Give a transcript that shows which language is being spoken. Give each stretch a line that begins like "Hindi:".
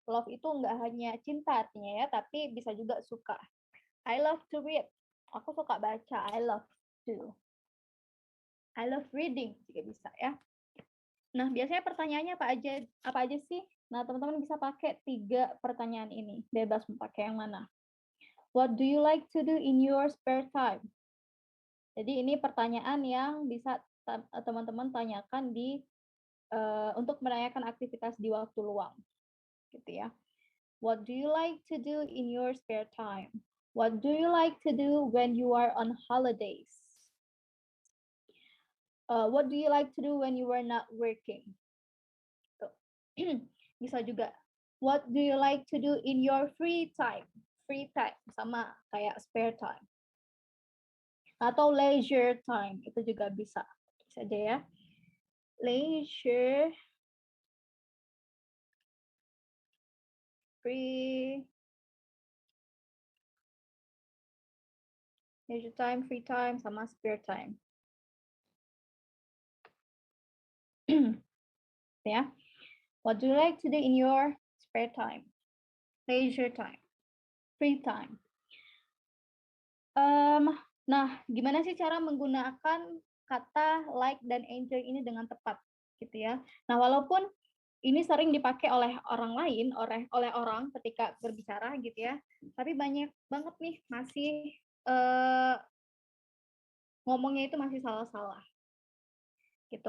Indonesian: Love itu nggak hanya cinta artinya ya, tapi bisa juga suka.
English: I love to read.
Indonesian: Aku suka baca.
English: I love to. I love reading
Indonesian: juga bisa ya. Nah, biasanya pertanyaannya apa aja sih? Nah, teman-teman bisa pakai 3 pertanyaan ini. Bebas mau pakai yang mana.
English: What do you like to do in your spare time?
Indonesian: Jadi ini pertanyaan yang bisa teman-teman tanyakan untuk menanyakan aktivitas di waktu luang. Gitu ya.
English: What do you like to do in your spare time? What do you like to do when you are on holidays? What do you like to do when you are not working?
Indonesian: Bisa juga.
English: What do you like to do in your free time?
Indonesian: Free time sama kayak spare time. Atau leisure time, itu juga bisa. Bisa aja ya.
English: Leisure, free time, free time, sama spare time. Ya. What do you like to do in your spare time, leisure time, free time?
Indonesian: Nah, gimana sih cara menggunakan kata like dan enjoy ini dengan tepat, gitu ya? Nah, walaupun ini sering dipakai oleh orang lain, oleh orang ketika berbicara, gitu ya. Tapi banyak banget nih masih ngomongnya itu masih salah-salah, gitu.